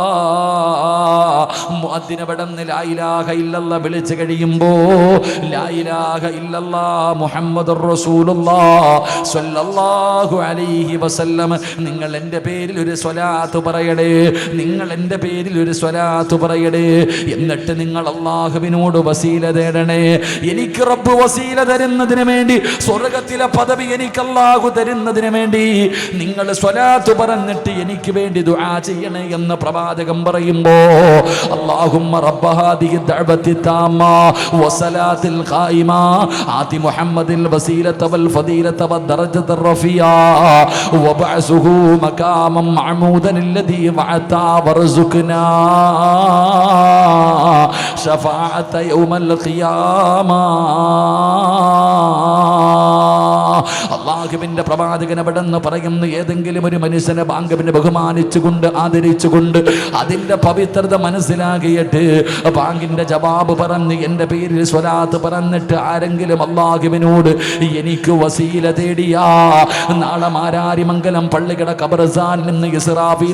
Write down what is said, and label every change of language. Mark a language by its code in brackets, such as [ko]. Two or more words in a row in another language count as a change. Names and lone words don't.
[ml] മുഅദ്ദിന് പെട്ടെന്ന് [ar] لا إله إلا الله [ml] വിളിച്ചു കഴിയുമ്പോ, [ar] لا إله إلا الله محمد رسول الله صلى الله عليه وسلم, [ml] നിങ്ങൾ എൻ്റെ പേരിൽ ഒരു സ്വലാത്ത് പറയണേ, നിങ്ങൾ എൻ്റെ പേരിൽ ഒരു സ്വലാത്ത് പറയണേ. എന്നിട്ട് നിങ്ങൾ അല്ലാഹുവിനോട് വസീല തേടണേ. എനിക്ക് റബ്ബ് വസീല തരുന്നതിന് വേണ്ടി, സ്വർഗത്തിലെ പദവി എനിക്ക് അല്ലാഹു തരുന്നതിന് വേണ്ടി നിങ്ങൾ സ്വലാത്ത് പറഞ്ഞിട്ട് എനിക്ക് വേണ്ടി ദുആ ചെയ്യണേ എന്ന് പ്രവാചകൻ പറയുമ്പോ, [ar] اللهم رب هذه الدعوة التامة والصلاة القائمة آت محمد الوسيلة والفضيلة والدرجة الرفيعة وابعثه مقاما محمودا الذي وعدته وارزقنا شفاعة يوم القيامة. [ml] അള്ളാഹുവിന്റെ പ്രവാചകൻ അവിടെന്ന് പറയുന്ന ഏതെങ്കിലും ഒരു മനുഷ്യനെ ബാങ്കിനെ ബഹുമാനിച്ചുകൊണ്ട് ആദരിച്ചുകൊണ്ട് അതിന്റെ പവിത്രത മനസ്സിലാക്കിയിട്ട് ബാങ്കിന്റെ ജവാബ് പറഞ്ഞ് എൻ്റെ പേരിൽ സ്വലാത്ത് പറഞ്ഞിട്ട് ആരെങ്കിലും അള്ളാഹുവിനോട് എനിക്ക് വസീല തേടിയാ നാളെ മാരാരിമംഗലം പള്ളിയുടെ ഖബർസ്ഥാനിൽ നിന്ന് ഇസ്രാഫീൽ